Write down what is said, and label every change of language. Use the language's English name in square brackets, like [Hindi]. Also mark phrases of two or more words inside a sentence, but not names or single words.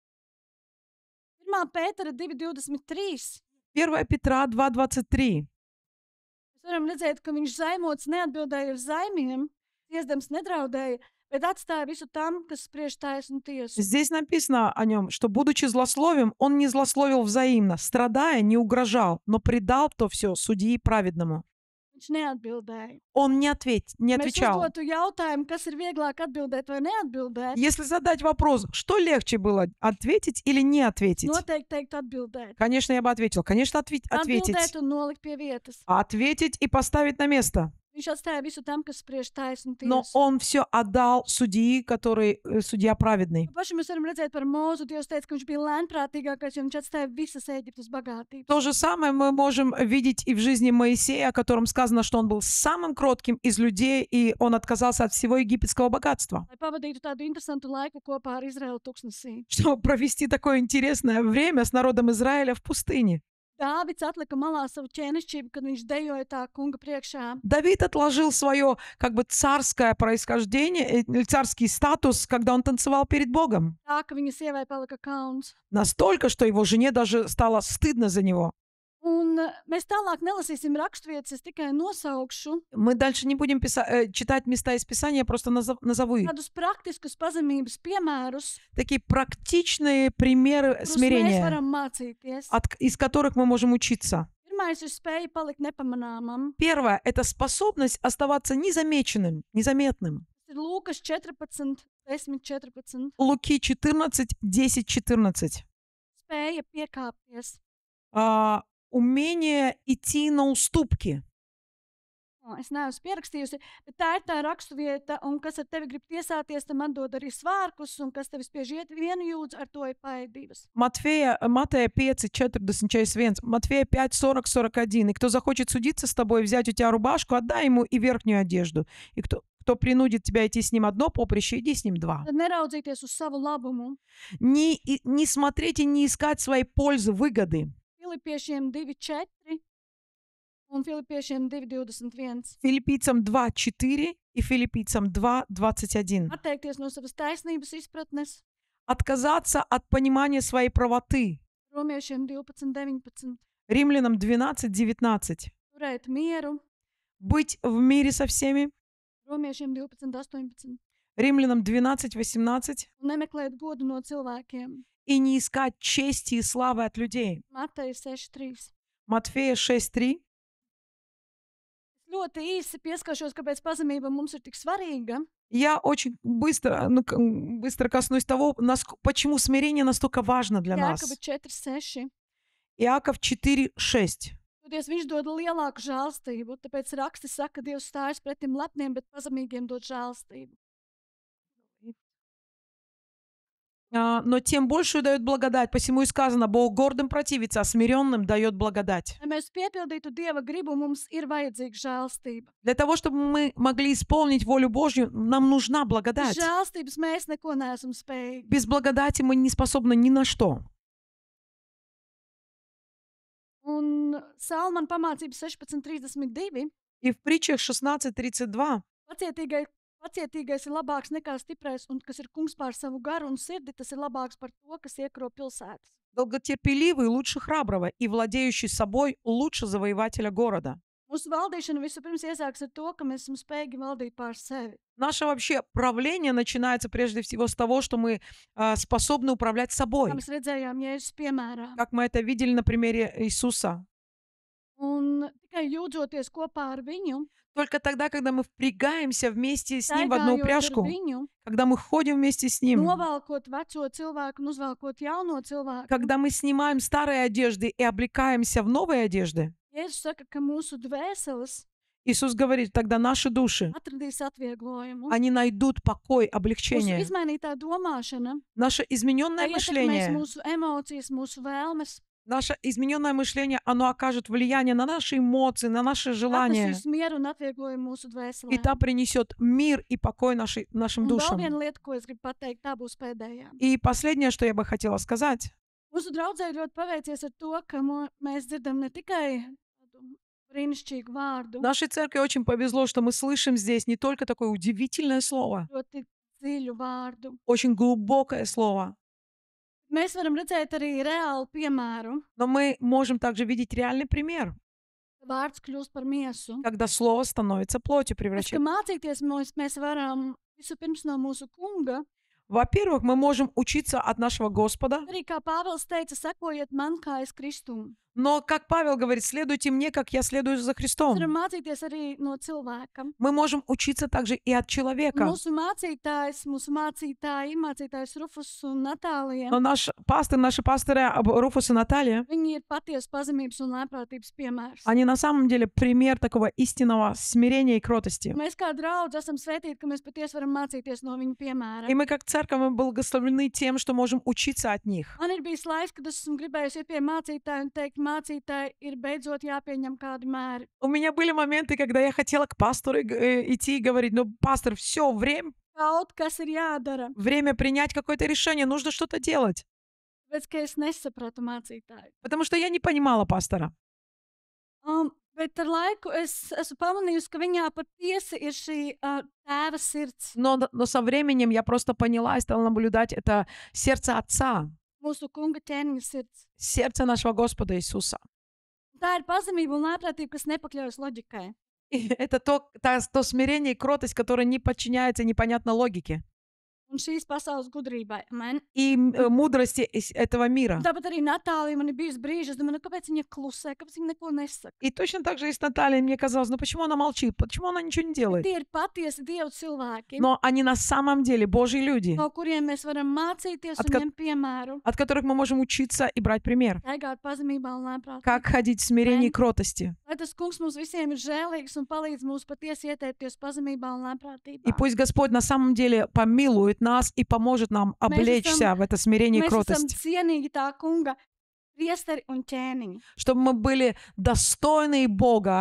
[Latvian] 1. Pētera 2:23. [Russian] 1 Петра 2:23. [Latvian] Mēs varam redzēt, ka viņš zaimots neatbildēja uz zaimiem, iesdams nedraudēja, bet atstāja visu tam, kas spriež taisnu tiesu. [Russian] Здесь написано о нем, что, будучи злословием, он не злословил взаимно, страдая, не угрожал, но предал то все судьи праведному. [Latvian] Viņš neatbildēja. [Russian] Он не [Latvian] Mēs [Russian] отвечал. [Latvian] uzdotu jautājumu, kas ir vieglāk atbildēt vai neatbildēt. [Russian] Если задать вопрос, что легче было, ответить или не ответить? [Latvian] Noteikti teikt atbildēt. [Russian] Конечно, я бы ответил. Конечно, ответить. [Latvian] Atbildēt un nolikt pie vietas. [Russian] Ответить и поставить на место. [Latvian] Viņš atstāja visu tam, kas spriež taisnu [Russian] Но [Latvian] tiesu. [Russian] он все отдал судьи, который судья праведный. [Latvian] Paši mēs varam redzēt par Mūzu. Dievs teica, ka viņš bija lēnprātīgākais, jo viņš atstāja visas Ēģiptes bagātības. [Russian] То же самое мы можем видеть и в жизни Моисея, о котором сказано, что он был самым кротким из людей, и он отказался от всего египетского богатства. [Latvian] Lai pavadītu tādu interesantu laiku kopā ar Izraēlu tūkstnesī. [Russian] Чтобы провести такое интересное время с народом Израиля в пустыне. [Latvian] Dāvids atlika malā savu ķēnišķību, kad viņš dejoja tā kunga priekšā. [Russian] Давид отложил свое как бы царское происхождение, царский статус, когда он танцевал перед Богом. [Latvian] Tā, ka viņa sievai palika kauns. [Russian] Настолько, что его жене даже стало стыдно за него. [Latvian] Un mēs tālāk nelasīsim raksturvietas, es tikai nosaukšu [Russian] Мы дальше не будем читать места из Писания, я просто назову их. [Latvian] tādus praktiskus pazemības piemērus, [Russian] Такие практичные примеры [Latvian] kurus mēs [Russian] смирения, [Latvian] varam mācīties. [Russian] из которых мы можем учиться. [Latvian] Pirmais ir spēja palikt nepamanāmam. [Russian] Первое – это способность оставаться незамеченным, незаметным. [Latvian] Tas ir Lūkas 14, 10, 14. [Russian] Луки 14, 10, 14. [Latvian] Spēja piekāpties. [Russian] Умение идти на уступки. [Latvian] Es neesmu pierakstījusi, bet tā ir tā raksturvieta, un kas ar tevi grib tiesāties, tam atdod arī svārkus, un kas tevi spiež iet vienu jūdzi, ar to ir paēdības. [Russian] Матея 5, 40, 41, Матфея 5, 40, 41. И кто захочет судиться с тобой, взять у тебя рубашку, отдай ему и верхнюю одежду. И кто принудит тебя идти с ним одно поприще, иди с ним два. [Latvian] Tad neraudzīties uz savu labumu. [Russian] Не смотреть и не искать своей пользы, выгоды. [Latvian] Filipiešiem 2:4 un Filipiešiem 2:21. [Russian] Филиппийцам 2, 4 и Филиппийцам 2, 21. [Latvian] Atteikties no savas taisnības izpratnes. [Russian] Отказаться от понимания своей правоты. [Latvian] Romiešiem 12:19. [Russian] Римлянам 12, 19. [Latvian] Turēt mieru. [Russian] Быть в мире со всеми. [Latvian] Romiešiem 12:18. [Russian] Римлянам 12, 18. [Latvian] Un nemeklēt godu no cilvēkiem. [Russian] И не искать чести и славы от людей. [Latvian] Mateja 6:3. [Russian] Матфея 6, 3. [Latvian] Ļoti īsi pieskaršos, kāpēc pazemība mums ir tik svarīga. [Russian] Я очень быстро коснусь того, почему смирение настолько важно для нас. [Latvian] Jākaba 4:6. [Russian] Иаков 4, 6. [Latvian] Toties viņš dod lielāku žēlstību, tāpēc raksti saka, ka Dievs stājas pretim lepniem, bet pazemīgiem dod žēlstību. [Russian] Но тем большую дает благодать. Посему и сказано, Бог гордым противится, а смиренным дает благодать. [Latvian] Lai mēs piepildītu Dieva gribu, mums ir vajadzīga žēlstība. [Russian] Для того, чтобы мы могли исполнить волю Божью, нам нужна [Latvian] Bez [Russian] благодать. [Latvian] žēlstības mēs neko neesam spējīgi. [Russian] Без благодати мы не способны ни на что. [Latvian] Un Salmana pamācības 16:32. [Russian] И в притчах 16:32 [Latvian] Pacietīgais ir labāks nekā stiprais, un kas ir kungs pār savu garu un sirdi, tas ir labāks par to, kas iekaro pilsētas. [Russian] долготерпеливый лучше храброго, и владеющий собой лучше завоевателя города. [Latvian] Mūsu valdīšana vispirms iesāks ar to, ka mēs esam spējīgi valdīt pār sevi. [Russian] Наше вообще правление начинается прежде всего с того, что мы способны управлять [Latvian] Kā [Russian] собой, [Latvian] mēs redzējām, Jēzus piemērā. [Russian] как мы это видели на примере Иисуса. [Latvian] Un tikai jūdzoties kopā ar viņu, [Russian] Только тогда, когда мы впрягаемся вместе с Ним в одну [Latvian] staigājot ar [Russian] упряжку, [Latvian] viņu, [Russian] когда мы ходим вместе с Ним, [Latvian] novalkot veco cilvēku un uzvalkot jauno cilvēku. [Russian] когда мы снимаем старые одежды и облекаемся в новые одежды, [Latvian] Jēzus saka, ka mūsu dvēseles [Russian] Иисус говорит, тогда наши души, [Latvian] atradīs atvieglojumu. [Russian] они найдут покой, [Latvian] Mūsu [Russian] облегчение. [Latvian] izmainītā domāšana, [Russian] Наше измененное [Latvian] ietekmēs [Russian] мышление, [Latvian] mūsu emocijas, mūsu vēlmes, [Russian] наше измененное мышление, оно окажет влияние на наши эмоции, на наши желания. [Latvian] atnesīs mieru un atvieglojumu mūsu [Russian] И [Latvian] dvēselē. [Russian] та принесет мир и покой нашим [Latvian] Un vēl [Russian] душам. [Latvian] viena lieta, ko es gribu pateikt, tā būs pēdējā. [Russian] И последнее, что я бы хотела сказать. [Latvian] Mūsu draudzē ļoti paveicies ar to, ka mēs dzirdam ne tikai tādu brīnišķīgu vārdu, [Russian] Нашей церкви очень повезло, что мы слышим здесь не только такое удивительное слово, [Latvian] ļoti dziļu vārdu. [Russian] очень глубокое слово, [Latvian] Mēs varam redzēt arī reālu piemēru, [Russian] но мы можем также видеть реальный пример, [Latvian] ka vārds kļūst par miesu. [Russian] когда слово становится плотью, [Latvian] Tas, ka [Russian] превращается. [Latvian] mācīties mēs varam vispirms no mūsu kunga, [Russian] Во-первых, мы можем учиться от нашего Господа, [Latvian] arī kā Pāvils teica, sekojiet man, kā es Kristum. [Russian] но, как Павел говорит, следуйте мне, как я следую за [Latvian] Mēs [Russian] Христом. [Latvian] varam mācīties arī no cilvēka. [Russian] Мы можем учиться также и от человека. [Latvian] Mūsu mācītāji, mācītājs Rufus un Natālija, [Russian] Но наши пасторы Руфус и Наталья, [Latvian] viņi ir patiesa pazemības un lēprātības piemērs. [Russian] они на самом деле пример такого истинного смирения и кротости. [Latvian] Mēs kā draudz esam svētīti, ka mēs patiesi varam mācīties no viņu piemēra. [Russian] И мы как церковь мы благословлены тем, что можем учиться от них. [Latvian] Man ir bijis laiks, kad esmu gribējusi iet pie mācītāja un teikt, mācītāji, ir beidzot jāpieņem kādi mēri. [Russian] У меня были моменты, когда я хотела к пастору идти и говорить, ну, пастор, все, [Latvian] Kaut kas ir jādara, [Russian] время принять какое-то решение, нужно что-то делать. [Latvian] tāpēc, ka es nesapratu mācītāju. [Russian] Потому что я не понимала пастора. [Latvian] Bet ar laiku es esmu pamanījusi, ka viņā patiesi ir šī tēva sirds, [Russian] Но со временем я просто поняла и стала наблюдать это сердце Отца, [Latvian] mūsu kunga ķēniņa sirds. [Russian] сердце нашего Господа Иисуса. [Latvian] Tā ir pazemība un lēprātība, kas nepakļaujas loģikai. [Russian] И это то смирение и кротость, которое не подчиняется непонятно логике. [Latvian] un šīs pasaules gudrībai. Amen. [Russian] и мудрости этого мира. [Latvian] Tāpat arī Natālija man ir bijusi brīži, es domāju, kāpēc viņa klusē, kāpēc viņa neko nesaka. [Russian] И точно так же и с Натальей мне казалось, ну почему она молчит, почему она ничего не делает? [Latvian] Tie ir patiesi Dieva cilvēki, [Russian] Но они на самом деле Божьи люди, [Latvian] no kuriem mēs varam mācīties un Atkat- ņemt piemēru. [Russian] от которых мы можем учиться и брать пример. [Latvian] Staigāt pazemībā un lēnprātīgi. [Russian] Как ходить в смирении и кротости. [Latvian] Lai tas kungs mums visiem ir žēlīgs un palīdz mums patiesi ieteikties pazemībā un lēnprātībā. [Russian] И пусть Господь на самом деле помилует нас и поможет нам облечься в это смирение и [Latvian] Mēs esam [Russian] кротость, [Latvian] cienīgi tā kunga priesteri un ķēniņi. [Russian] чтобы мы были достойны Бога,